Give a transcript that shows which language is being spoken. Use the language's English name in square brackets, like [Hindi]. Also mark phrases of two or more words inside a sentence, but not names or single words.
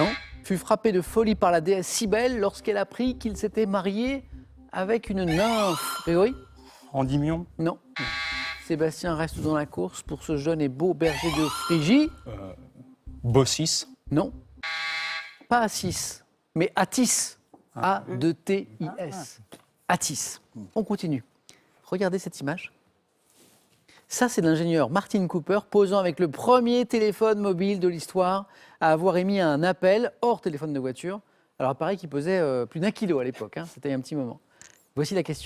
[French] Fut frappé de folie par la déesse Cybèle lorsqu'elle apprit qu'il s'était marié avec une nymphe. Grégory? Endymion. Non. Sébastien reste dans la course pour ce jeune et beau berger de Phrygie. Baucis. Non. Pas Assis, mais Attis. A-2-T-I-S. Attis. On continue. Regardez cette image. Ça, c'est l'ingénieur Martin Cooper posant avec le premier téléphone mobile de l'histoire à avoir émis un appel hors téléphone de voiture. Alors, il paraît qu'il pesait plus d'1 kilo à l'époque. Hein. C'était il y a un petit moment. Voici la question.